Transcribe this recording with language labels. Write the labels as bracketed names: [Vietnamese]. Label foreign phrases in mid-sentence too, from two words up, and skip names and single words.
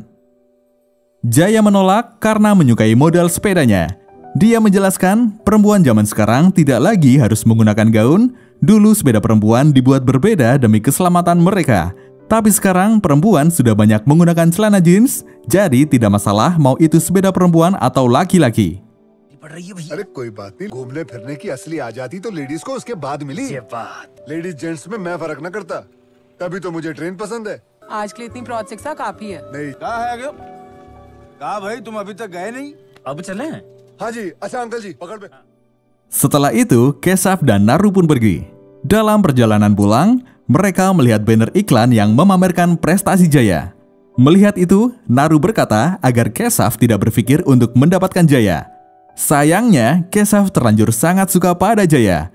[Indonesian] Jaya menolak karena menyukai model sepedanya. Dia menjelaskan perempuan zaman sekarang tidak lagi harus menggunakan gaun. Dulu sepeda perempuan dibuat berbeda demi keselamatan mereka. Tapi sekarang perempuan sudah banyak menggunakan celana jeans, jadi tidak masalah mau itu sepeda perempuan atau laki-laki. [Hindi] अरे कोई बात नहीं, घूमने फिरने की असली आजादी तो लेडीज को उसके बाद मिली। ये बात लेडीज जेंट्स में मैं फर्क न करता, तभी तो मुझे ट्रेन पसंद है। आज के लिए इतनी प्रोजेक्ट शिक्षा काफी है। नहीं कहा भाई, तुम अभी तक गए नहीं? अब चले? हाँ जी, अच्छा अंकल जी पकड़ में। [Indonesian] Setelah itu, Keshav dan Naru pun pergi. Dalam perjalanan pulang, mereka melihat banner iklan yang memamerkan prestasi Jaya. Melihat itu, Naru berkata agar Keshav tidak berpikir untuk mendapatkan Jaya. Sayangnya, Keshav terlanjur sangat suka pada Jaya.